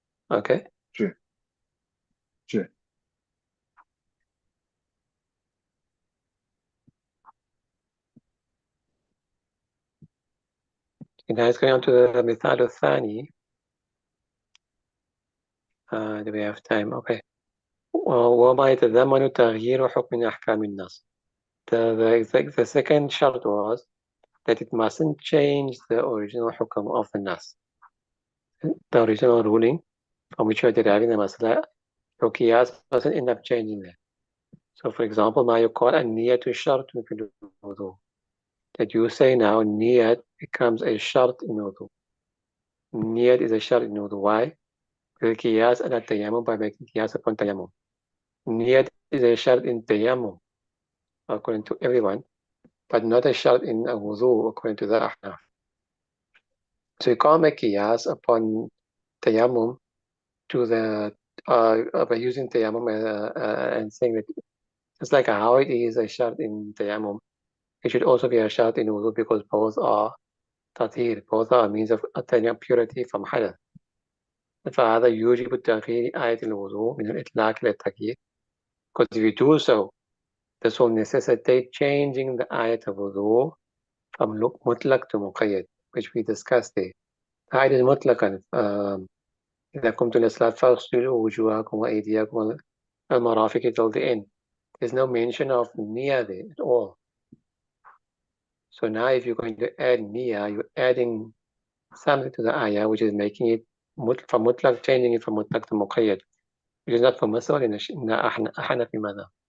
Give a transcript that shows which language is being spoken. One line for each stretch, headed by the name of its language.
English: Okay. sure, sure. And now it's going on to the Mithal al-Thani. Do we have time? Okay.
Arabic: وما يتضمن تغيير حكم من أحكام النص.
English: The second shart was that it mustn't change the original hukam of the nas, the original ruling from which you are deriving the masala. Your qiyas mustn't end up changing that. So, for example, now you call a niyat shartun fil wudu. That you say now niyat becomes a shart in wudu. Niyat is a shart in wudu. Why? The qiyas ala tayammum by making qiyas upon tayammum. Niyat is a shart in tayammum according to everyone, but not a shart in a wudu according to the ahnaf. So you can't make qiyas upon tayammum to the by using tayammum and saying that it's like how it is a shart in tayammum, it should also be a shart in wudu because both are tathir, both are a means of attaining purity from hadath.
Arabic: فهذا يوجب تغيير آية الوضوء من الإطلاق إلى التغيير.
English: Because if you do so, this will necessitate changing the ayat of wudu from mutlaq to muqayyad, which we discussed there. The ayat is mutlaqan.
Arabic: إذا قمتم إلى الصلاة فاغسلوا وجوهكم وأيديكم المرافق
English: till the end. There's no mention of niyyah there at all. So now if you're going to add niyyah, you're adding something to the ayah, which is making it from mutlaq, changing it from mutlaq to muqayyad, which is not permissible in the Hanafi madhab.